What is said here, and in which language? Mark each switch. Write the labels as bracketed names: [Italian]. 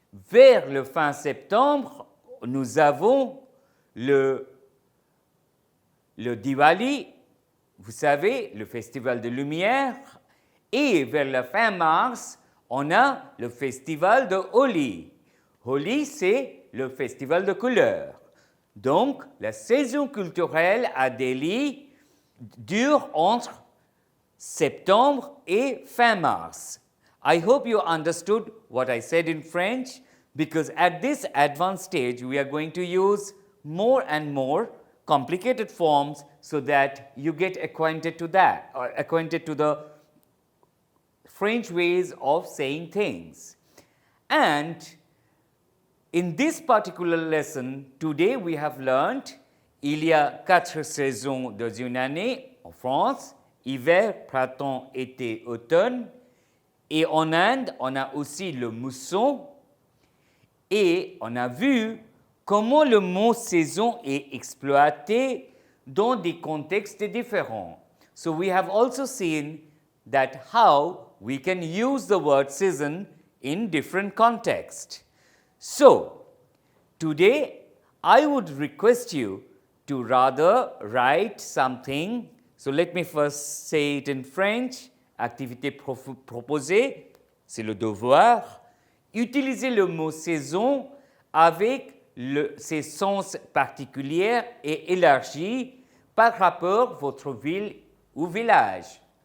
[French] Vers le fin septembre, nous avons le Diwali, vous savez, le festival de lumière, et vers la fin mars, on a le festival de Holi. Holi, c'est le festival de couleurs. Donc, la saison culturelle à Delhi dure entre septembre et fin mars. [English] I hope you understood what I said in French, because at this advanced stage, we are going to use more and more complicated forms so that you get acquainted to that, or acquainted to the French ways of saying things. And in this particular lesson, today we have learned [French] il y a 4 saisons dans une année en France, hiver, printemps, été, automne. Et en Inde, on a aussi le mousson. Et on a vu comment le mot saison est exploité dans des contextes différents. [English] So we have also seen that how we can use the word season in different contexts. So, today I would request you to rather write something. So let me first say it in French. [French] Activité proposée, c'est le devoir. Utilisez le mot saison avec ses sens particuliers et élargis par rapport à votre ville ou village.